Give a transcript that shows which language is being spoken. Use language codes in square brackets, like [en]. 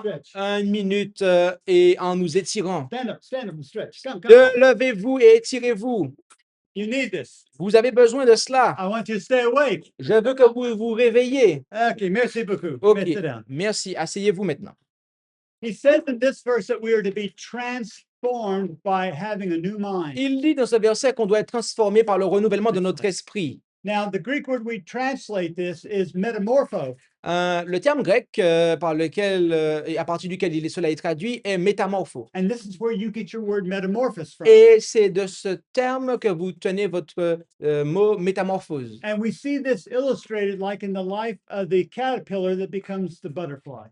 [en] Stretch. [fr] 1 minute et en nous étirant. [en] Stand up and stretch. Come. [fr] Levez-vous et étirez-vous. [en] You need this. [fr] Vous avez besoin de cela. [en] I want you to stay awake. [fr] Je veux que vous vous réveillez. Okay, merci beaucoup. Ok, [en] Sit down. [fr] merci. Asseyez-vous maintenant. [en] He says in this verse that we are to be transformed by having a new mind. [fr] Il dit dans ce verset qu'on doit être transformé par le renouvellement de notre esprit. [en] Now, the Greek word we translate this is metamorpho. [fr] Le terme grec par lequel, et à partir duquel cela est traduit est métamorpho. [en] And this is where you get your word metamorphosis from. [fr] Et c'est de ce terme que vous tenez votre mot métamorphose. [en] And we see this illustrated like in the life of the caterpillar that becomes the butterfly.